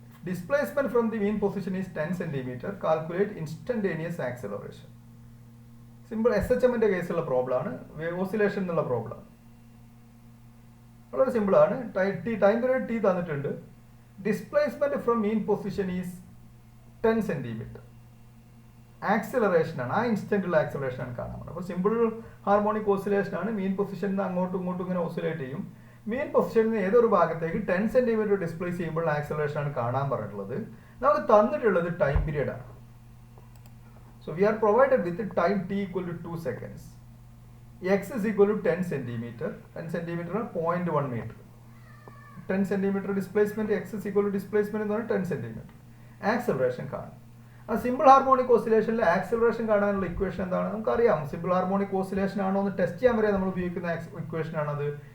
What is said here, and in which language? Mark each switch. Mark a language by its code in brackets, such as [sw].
[en] Displacement from the mean position is 10 centimeter. Calculate instantaneous acceleration. [ml] Simple SHM-ന്റെ കേസുള്ള problem ആണ്, oscillation എന്നുള്ള problem ആണ്. വളരെ സിമ്പിളാണ്. ടൈം പീരീഡ് ടി തന്നിട്ടുണ്ട്. [en] Displacement from mean position is 10 centimetre. [ml] Acceleration ആണ്, ആ ഇൻസ്റ്റന്റുള്ള ആക്സിലറേഷൻ ആണ് കാണാൻ. അപ്പോൾ സിമ്പിൾ ഹാർമോണിക് ഓസിലേഷൻ ആണ്. മീൻ പൊസിഷനിൽ നിന്ന് അങ്ങോട്ടും ഇങ്ങോട്ടും ഇങ്ങനെ ഓസിലേറ്റ് ചെയ്യും. മീൻ പൊസിഷനിൽ നിന്ന് ഏതൊരു ഭാഗത്തേക്ക് 10 സെന്റിമീറ്റർ ഡിസ്പ്ലേസ് ചെയ്യുമ്പോൾ ആക്സിലറേഷൻ ആണ് കാണാൻ പറഞ്ഞിട്ടുള്ളത്. നമുക്ക് തന്നിട്ടുള്ളത് ടൈം പീരീഡ് ആണ്. [en] So we are provided with time T equal to 2 seconds. x is equal to 10 centimeter. 10 centimeter [ml] ആണ് [en] 0.1 meter. [ml] 10 centimeter displacement, x is equal to displacement എന്ന് പറഞ്ഞാൽ 10 centimeter. ആക്സിലറേഷൻ കാണും. ആ സിമ്പിൾ ഹാർമോണിക് ഓസിലേഷനിൽ ആക്സിലറേഷൻ കാണാനുള്ള equation എന്താണ് നമുക്കറിയാം. Simple harmonic oscillation ആണോ എന്ന് ടെസ്റ്റ് ചെയ്യാൻ വരെ നമ്മൾ ഉപയോഗിക്കുന്ന ഇക്വേഷൻ ആണത്.